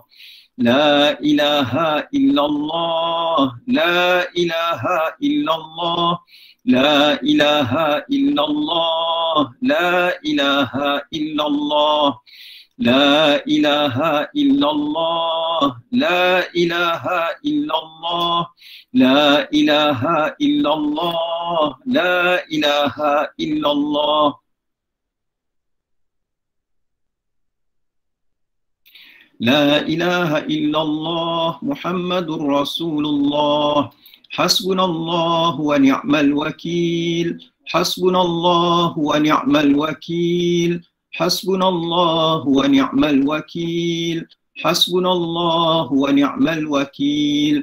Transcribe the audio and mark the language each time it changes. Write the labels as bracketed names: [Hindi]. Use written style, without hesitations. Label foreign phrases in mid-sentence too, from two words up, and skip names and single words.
[Arabic] لا إله إلا الله، لا إله إلا الله، لا إله إلا الله، لا إله إلا الله، لا إله إلا الله، لا إله إلا الله، لا إله إلا الله، لا إله إلا الله. لا إله إلا الله محمد رسول الله. حسبنا الله ونعم الوكيل. حسبنا الله ونعم الوكيل. حسبنا الله ونعم الوكيل. حسبنا الله ونعم الوكيل.